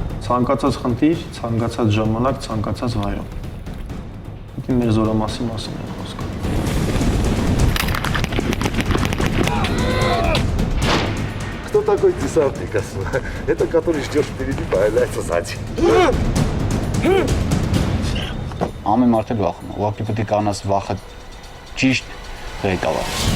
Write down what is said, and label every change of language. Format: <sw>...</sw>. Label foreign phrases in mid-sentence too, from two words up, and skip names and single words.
<hy>Ցանկացած խնդիր, ցանկացած ժամանակ, ցանկացած վայրում։ Ինքն մեր զորամասի մասին է խոսքը։</hy> <ru>Кто такой десантник, Асма? Это который ждет впереди, появляется сзади.</ru> <hy>Ամեն մարդ էլ վախում է, ուղղակի պետք է կանաս վախը ճիշտ ղեկավար։</hy>